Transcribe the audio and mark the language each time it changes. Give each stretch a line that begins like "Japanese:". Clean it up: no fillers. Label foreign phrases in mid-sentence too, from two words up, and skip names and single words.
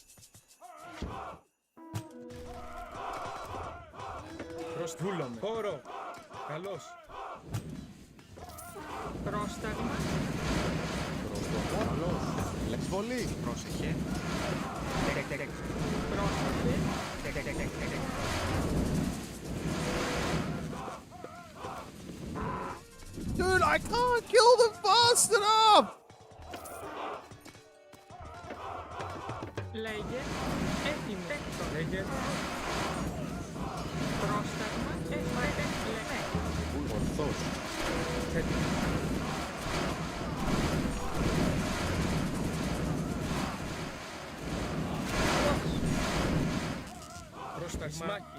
Greek: Βούλομαι. Χώρο. Καλώς. Πρόσταγμα. Καλώς. Εισβολή. Πρόσεχε. Πρόσεχε.
English: Dude, I can't kill them fast enough!
Greek: Λέγε. Έτοιμη. Λέγε Πρόσταγμα. Λέγε. Ορθώς. έτοιμο. Πρόσταγμα.